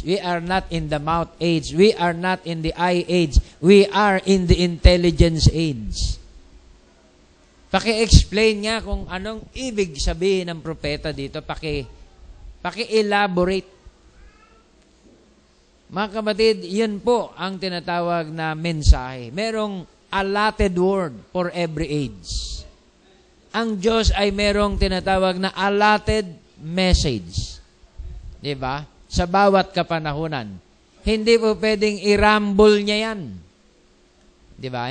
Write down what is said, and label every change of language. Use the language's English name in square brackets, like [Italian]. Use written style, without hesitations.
[English] We are not in the mouth age. We are not in the eye age. We are in the intelligence age. [Filipino] Paki-explain nga kung anong ibig sabihin ng propeta dito. Paki-elaborate. Mga kapatid, yun po ang tinatawag na mensahe. [English] Merong allotted word for every age. [Filipino] Ang Diyos ay merong tinatawag na allotted message. Diba? Sa bawat kapanahunan. Hindi po pwedeng i-rumble niya yan. Diba?